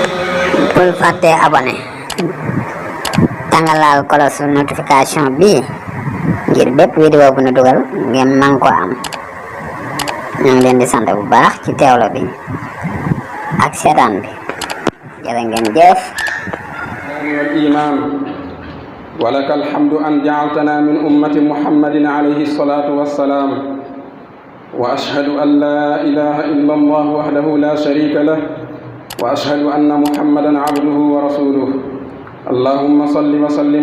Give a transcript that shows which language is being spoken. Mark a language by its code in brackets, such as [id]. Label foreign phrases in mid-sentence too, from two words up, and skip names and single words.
[wo] bul fàtte abonné tàngalaal cloche notification bi ngir bépp vidéo bu ñu dugal ngeen man ko am. ñu ngi leen di sant bu baax ci teewlo bi ak seetaan bi jërë ngeen jëf. [ar] الإيمان ولك الحمد أن جعلتنا من أمة محمد عليه الصلاة والسلام وأشهد أن لا إله إلا الله وحده لا شريك له وأشهد أن محمدا عبده ورسوله اللهم صل وسلم